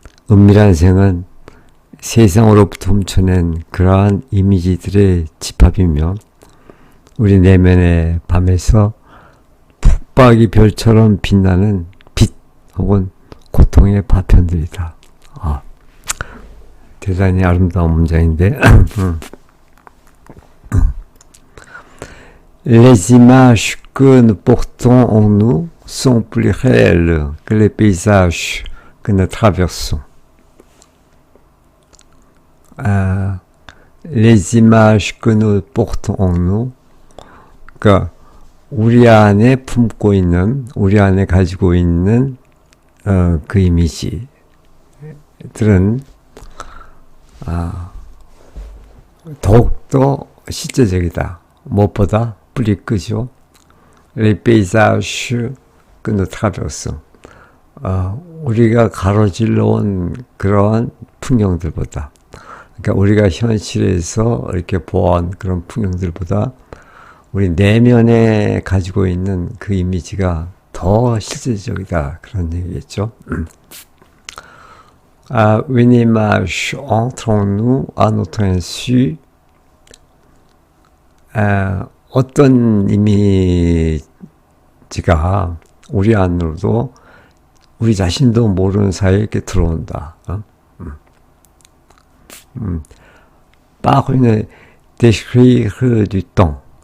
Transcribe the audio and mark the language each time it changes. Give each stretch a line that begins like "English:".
Korean: 은밀한 생은 세상으로부터 훔쳐낸 그러한 이미지들의 집합이며 우리 내면의 밤에서 푹박이 별처럼 빛나는 빛 혹은 고통의 파편들이다. 대단히 아름다운 문장인데
French: Les images que nous portons en nous sont plus réelles que les paysages que nous traversons. Les images que nous portons en nous,
Korean: 그러니까 우리 안에 품고 있는, 우리 안에 가지고 있는 그 이미지들은 더욱더 실제적이다. 무엇보다 plus 그죠?
French: Les paysages que nous traversons.
Korean: 우리가 가로질러 온 그러한 풍경들보다, 그러니까 우리가 현실에서 이렇게 보아온 그런 풍경들보다 우리 내면에 가지고 있는 그 이미지가 더 실제적이다. 그런 얘기겠죠.
French: Une image entre en nous à notre insu.
Korean: 어떤 이미지가 우리 안으로도 우리 자신도 모르는 사이에 이렇게 들어온다.
French: Par une décrire du temps.